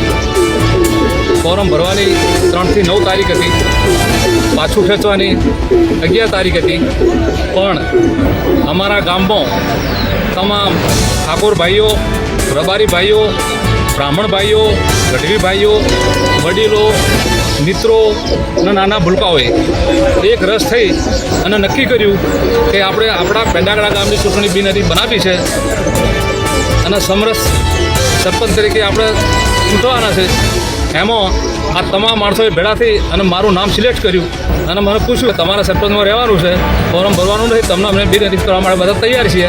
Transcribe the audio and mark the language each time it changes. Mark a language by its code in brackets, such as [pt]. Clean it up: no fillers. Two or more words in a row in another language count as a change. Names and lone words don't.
[gu] ફોર્મ ભરવાની 3 થી 9 તારીખ થી, પાછું ખેંચવાની 11 તારીખ થી। પણ અમારા ગામ માં તમામ ઠાકોર ભાઈઓ, રબારી ભાઈઓ, બ્રાહ્મણ ભાઈઓ, ગઢવી ભાઈઓ, વડીલો, મિત્રો, નાના ભૂલકાઓએ એક રસ થઈ અને નક્કી કર્યું કે આપણે આપણા પેંડાગડા ગામની ચૂંટણી બિનહરીફ બનાવી છે અને સમરસ સરપંચ તરીકે આપણે ચૂંટવાના છે। એમાં આ તમામ માણસોએ ભેગા થઈ અને મારું નામ સિલેક્ટ કર્યું અને મને પૂછ્યું તમારા સરપંચમાં રહેવાનું છે, ફોર્મ ભરવાનું નહીં, તમને અમે બિનહરીફ કરવા માટે બધા તૈયાર છીએ।